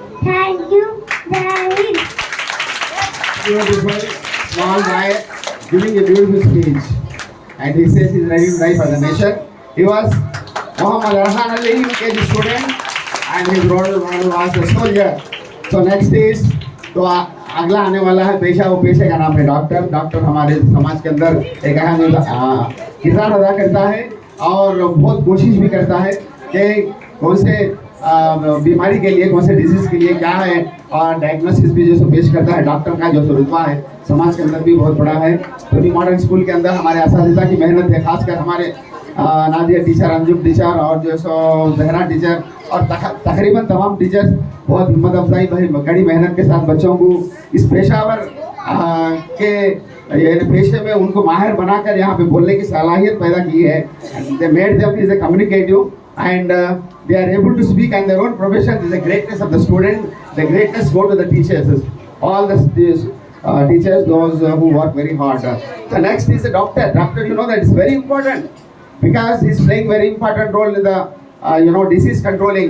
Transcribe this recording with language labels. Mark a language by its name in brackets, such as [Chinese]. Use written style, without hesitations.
[English] Thank you. [Hindi] Jai Hind. [English] beautiful small guy giving a beautiful speech, and he says he's ready to die for the nation. He was Mohammad Arhan Ali, UKG student, and his role model was a soldier. So next is [Hindi] तो अगला आने वाला है पेशा, वो पेशे का नाम है डॉक्टर। डॉक्टर हमारे समाज के अंदर एक अहम किरदार अदा करता है और बहुत कोशिश भी करता है कि कौन से बीमारी के लिए, कौन से डिजीज के लिए क्या है, और डायग्नोसिस भी जो पेश करता है। डॉक्टर का जो रुतबा है समाज के अंदर भी बहुत बड़ा है। तो न्यू मॉडर्न स्कूल के अंदर हमारे असातिज़ा की मेहनत है, खासकर हमारे नादिया टीचर, अंजुम टीचर और जो सो जहरा टीचर और तकरीबन तमाम टीचर्स बहुत हिम्मत अफजाई कड़ी मेहनत के साथ बच्चों को इस पेशावर के पेशे में उनको माहिर बनाकर यहाँ पे बोलने की सलाहियत पैदा की है। [English] They made them is a communicative and they are able to speak in their own profession. The greatness of the student, the greatness go to the teachers, all the teachers, those who work very hard. The next is the doctor. Doctor, you know that is very important because he is playing very important role in the disease controlling.